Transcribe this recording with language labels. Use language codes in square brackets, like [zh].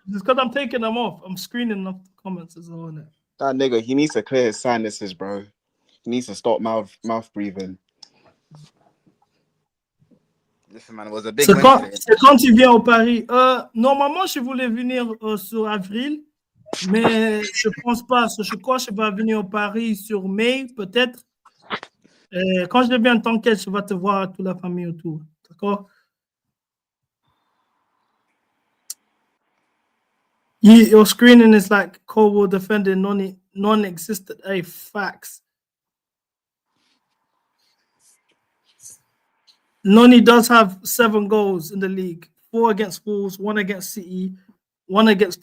[en] It's because I'm taking them off. I'm screening off the comments as well. That nigga, he needs to clear his sinuses, bro. He needs to stop mouth breathing. Listen, man, it was a big win today. [fr] C'est quand il vient au Paris. Normalement, je voulais venir sur avril, mais je pense pas. Je crois que je vais venir au Paris sur mai, peut-être. Quand je viens, t'inquiète, je vais te voir toute la famille autour. D'accord? [en] Your screening is like Kobo defending non-existent. Hey, facts. Noni does have 7 goals in the league. 4 against Wolves, 1 against City, 1 against...